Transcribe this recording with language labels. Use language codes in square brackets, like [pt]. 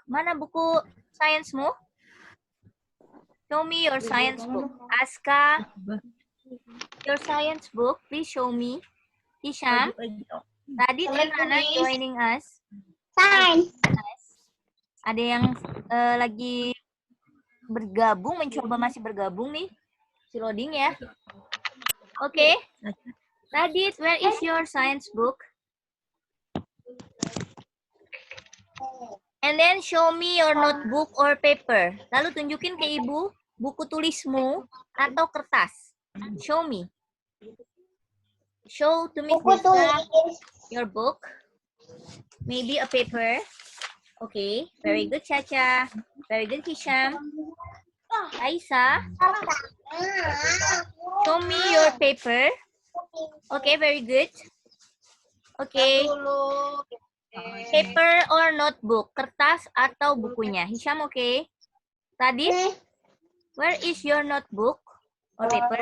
[id] Mana buku science-mu? [en] Show me your science book. Aska, your science book, please show me. Hisham, Radit and Hana joining us. Science. [id] Ada yang lagi bergabung, mencoba masih bergabung nih. Si loading ya. Oke. [en] Radit, where is your science book? And then show me your notebook or paper. [id] Lalu tunjukin ke ibu buku tulismu atau kertas. [en] Show me. Show to Miss Desa your book. Maybe a paper. Okay, very good Caca. Very good Hisham. Aisa, show me your paper. Okay, very good. Okay. Paper or notebook, [id] kertas atau bukunya. [en] Hisham, okay. Tadi, where is your notebook or paper?